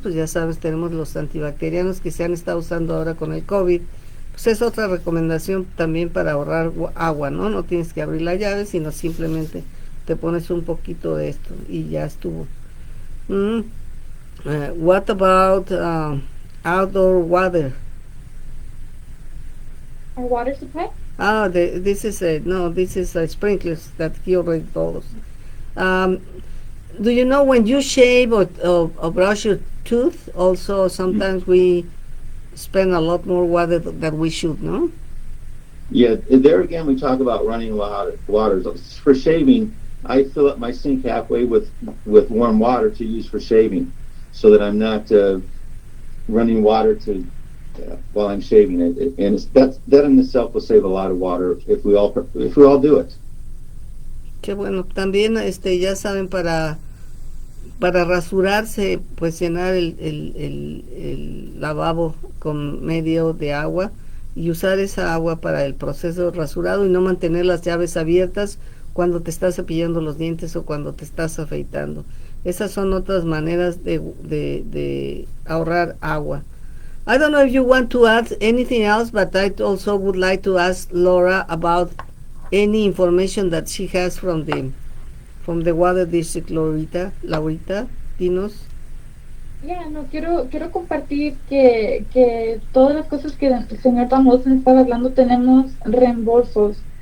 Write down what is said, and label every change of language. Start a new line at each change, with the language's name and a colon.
Spanish: Pues ya sabes, tenemos los antibacterianos que se han estado usando ahora con el COVID. Pues es otra recomendación también para ahorrar agua, ¿no? No tienes que abrir la llave, sino simplemente te pones un poquito de esto y ya estuvo.
English: What about outdoor water? Our water supply? This is sprinklers that he already told us. Do you know when you shave or brush your tooth, also sometimes we spend a lot more water than we should, no? Yeah, there again we talk about running water. For shaving, I fill up my sink halfway with warm water to use for shaving, so that I'm not running water while I'm shaving it. And that in itself will save a lot of water if we all do it.
Spanish: Qué bueno. También ya saben, para rasurarse, pues llenar el lavabo con medio de agua y usar esa agua para el proceso de rasurado y no mantener las llaves abiertas cuando te estás cepillando los dientes o cuando te estás afeitando. Esas son otras maneras de ahorrar agua.
English: I don't know if you want to add anything else, but I also would like to ask Laura about any information that she has from the water district.
Spanish: Laurita, dinos. Ya, no, quiero compartir que todas las cosas que el señor Damosen estaba hablando tenemos reembolsos.